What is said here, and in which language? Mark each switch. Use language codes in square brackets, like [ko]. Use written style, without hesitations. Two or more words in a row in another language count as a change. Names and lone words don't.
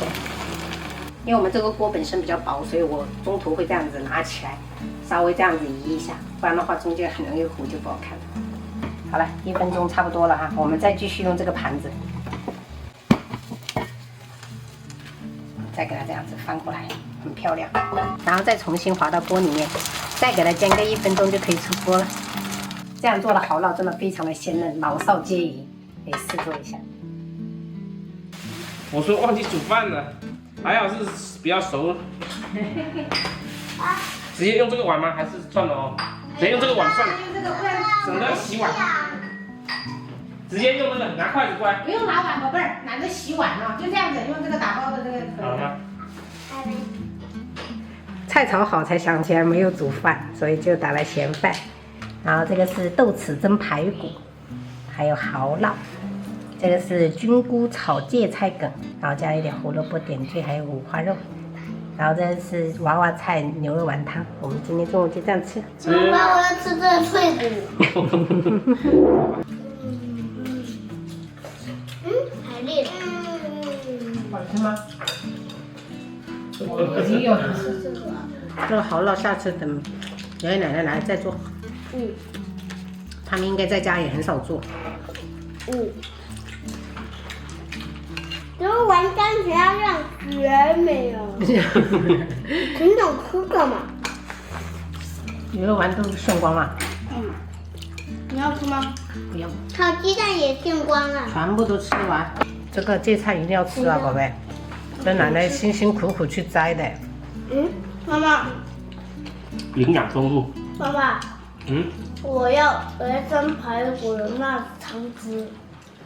[zh] 因為我們這個鍋本身比較薄，所以我中途會這樣子拿起來，稍微這樣子移一下，不然的話中間很容易糊，就不好看了。好了，1分鐘差不多了哈，我們再繼續用這個盤子。再給它這樣子翻過來，很漂亮。然後再重新滑到鍋裡面，再給它煎個1分鐘就可以出鍋了。這樣做的蚝烙真的非常的鮮嫩，老少皆宜，可以試做一下。我說忘記煮飯了，還好是比較熟。直接用這個碗嗎？還是算了哦？直接用這個碗算了，省得洗碗。直接用那個拿筷子过來，不用拿碗，宝贝兒，拿着洗碗呢，就這樣子，用這個打包的這個。好了。菜炒好才想起來沒有煮飯，所以就打了鹹飯。然後這個是豆豉蒸排骨，還有蚝烙。這個是菌菇炒芥菜梗，然後加一點胡蘿蔔點綴，還有五花肉。然後這是娃娃菜牛肉丸湯，我們今天中午就這樣吃。媽媽，我要吃這個脆骨。好吃嗎？已有。這個蚝烙下次等爺爺奶奶來再做。他們應該在家也很少做。牛肉丸看起來像絕美哦。挺想吃的嘛。牛肉丸都炫光了。你要吃嗎？不用。烤雞蛋也炫光了。全部都吃完。這個芥菜一定要吃啊，寶貝！這奶奶辛辛苦苦去摘的。媽媽。營養豐富。媽媽。我要蒸排骨的那湯汁。